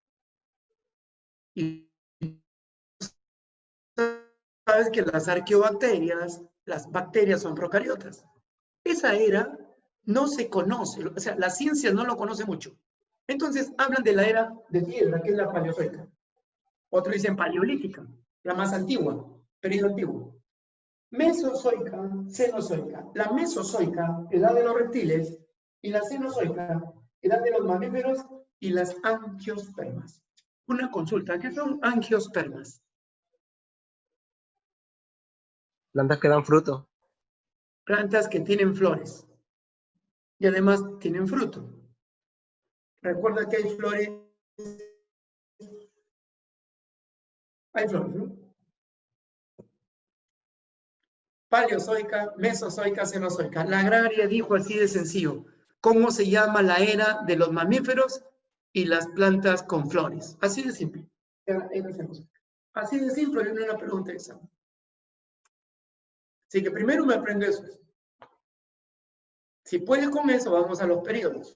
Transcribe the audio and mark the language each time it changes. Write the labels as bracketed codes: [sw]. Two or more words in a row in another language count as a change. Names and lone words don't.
[es] Y sabes que las arqueobacterias, las bacterias son procariotas. Esa era no se conoce, o sea, la ciencia no lo conoce mucho. Entonces hablan de la era de piedra, que es la paleozoica. Otros dicen paleolítica, la más antigua, periodo antiguo. Mesozoica, cenozoica. La mesozoica, edad de los reptiles, y la cenozoica, edad de los mamíferos y las angiospermas. Una consulta, ¿qué son angiospermas? Plantas que dan fruto. Plantas que tienen flores y además tienen fruto. Recuerda que hay flores, ¿no? Paleozoica, mesozoica, cenozoica. La agraria dijo así de sencillo, ¿cómo se llama la era de los mamíferos y las plantas con flores? Así de simple. Así de simple, viene una pregunta de examen. Así que primero me aprendo eso. Si puedes con eso, vamos a los periodos.